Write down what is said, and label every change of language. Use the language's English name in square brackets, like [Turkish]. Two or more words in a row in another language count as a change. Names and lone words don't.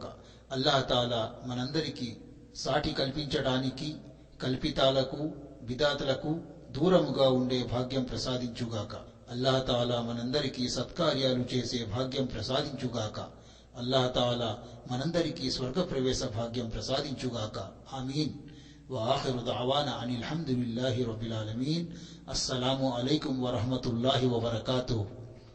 [Arabic] الله تعالى [Telugu] మనందరికీ సాటి కల్పించడానికి, కల్పితాలకు, బిదాతులకు దూరముగా ఉండే భాగ్యం ప్రసాదించుగాక. [Arabic] الله تعالى [Telugu] మనందరికీ సత్కార్యాలు చేసే భాగ్యం ప్రసాదించుగాక. [Arabic] الله تعالى [Telugu] మనందరికీ స్వర్గ ప్రవేశ భాగ్యం ప్రసాదించుగాక. ఆమీన్. [Arabic] وآخر دعوانا أن الحمد لله رب العالمين. السلام عليكم ورحمة الله وبركاته.